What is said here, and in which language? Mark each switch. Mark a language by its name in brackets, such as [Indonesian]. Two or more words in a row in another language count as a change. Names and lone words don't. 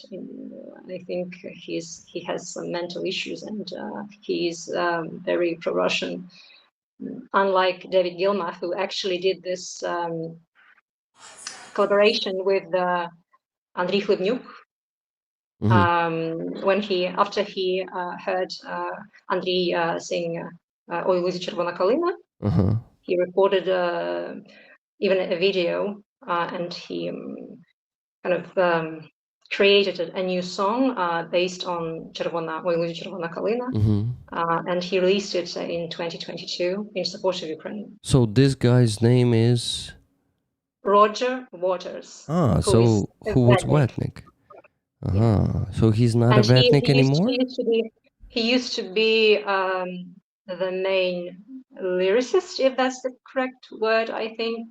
[English] I think he has some mental issues, and he's very pro-Russian. Unlike David Gilmour, who actually did this collaboration with Andriy Khlyvnyuk. After he heard Andriy sing "Ой, лузі червона калина," he recorded even a video, and he kind of created a new song based on "Ой, лузі червона калина," and he released it in 2022 in support of Ukraine. So this guy's name is Roger Waters. Who was Vatnik? So he's not a Vatnik anymore? He used to be the main lyricist, if that's the correct word, I think.